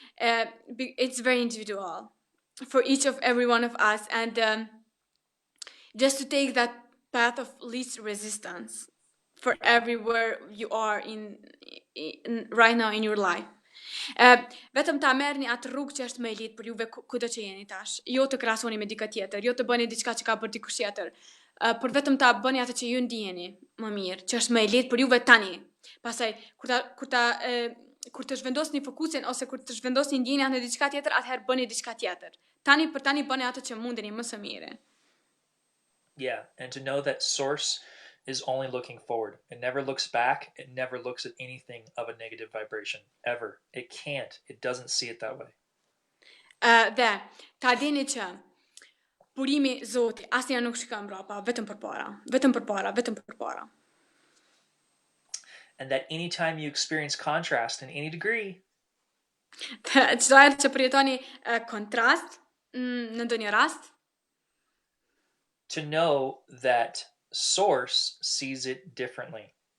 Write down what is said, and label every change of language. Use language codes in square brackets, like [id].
[en] It's very individual for each of every one of us, and just to take that path of least resistance for everywhere you are in right now in your life. [sq] Vetëm ta merrni atë rrugë që është më e lehtë për juve kudo që jeni tash. Jo të krahasoni me dikë tjetër, jo të bëni diçka që ka bërë dikush tjetër. Por vetëm ta bëni atë që ju ndjeni më mirë, që është më e lehtë për juve tani. Pastaj kur të zhvendosni fokusin ose kur të zhvendosni ndjenjat në diçka tjetër, atëherë bëni diçka tjetër. Tani për tani bëni atë që mundeni më së miri. [en] Yeah, and to know that source is only looking forward. It never looks back. It never looks at anything of a negative vibration, ever. It can't. It doesn't see it that way. [sq] Dhe, ta dini që burimi Zoti asnjëherë nuk shikon mbrapa, vetëm përpara, vetëm përpara, vetëm përpara. [en] And that anytime you experience contrast in any degree, [sq] çdo herë që përjetoni kontrast në ndonjë rast, [en] to know that source sees it differently.